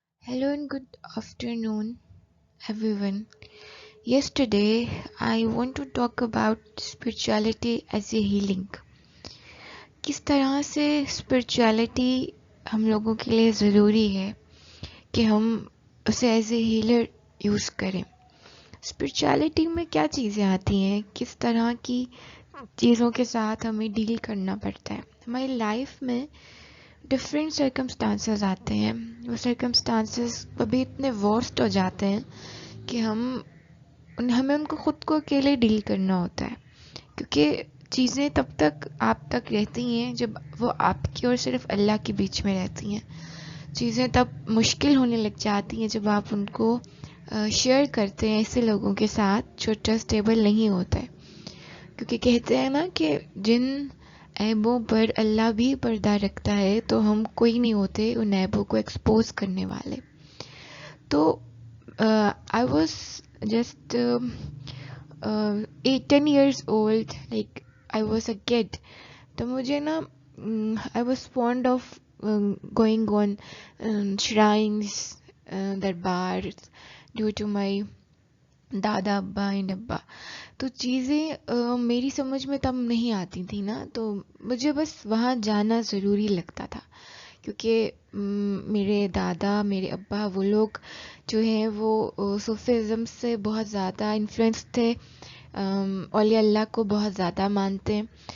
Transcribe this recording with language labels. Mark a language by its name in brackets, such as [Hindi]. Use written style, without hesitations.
[English] Hello and good afternoon, everyone. Yesterday, I want to talk about spirituality as a healing. [Hindi] किस तरह से spirituality हम लोगों के लिए ज़रूरी है कि हम उसे [English] as a healer [Hindi] यूज़ करें. स्पिरिचुअलिटी में क्या चीज़ें आती हैं, किस तरह की चीज़ों के साथ हमें डील करना पड़ता है. हमारी लाइफ में डिफरेंट सर्कमस्टांसेस आते हैं. वो सर्कमस्टांसेस कभी इतने वर्स्ट हो जाते हैं कि हमें उनको खुद को अकेले डील करना होता है, क्योंकि चीज़ें तब तक आप तक रहती हैं जब वो आपकी और सिर्फ अल्लाह के बीच में रहती हैं. चीज़ें तब मुश्किल होने लग जाती हैं जब आप उनको शेयर करते हैं ऐसे लोगों के साथ जो ट्रस्टेबल नहीं होता है, क्योंकि कहते हैं ना कि जिन ऐबों पर अल्लाह भी पर्दा रखता है तो हम कोई नहीं होते उन ऐबों को एक्सपोज करने वाले. तो [English] I was just 10 years old, like I was a kid. [Hindi] तो मुझे ना [English] I was fond of going on shrines, दरबार, due to my दादा अब्बा and अब्बा. [Hindi] तो चीज़ें मेरी समझ में तब नहीं आती थी ना, तो मुझे बस वहाँ जाना ज़रूरी लगता था, क्योंकि मेरे दादा मेरे अब्बा वो लोग जो हैं वो सूफीज़म से बहुत ज़्यादा इन्फ्लुएंस थे, औलिया अल्लाह को बहुत ज़्यादा मानते हैं.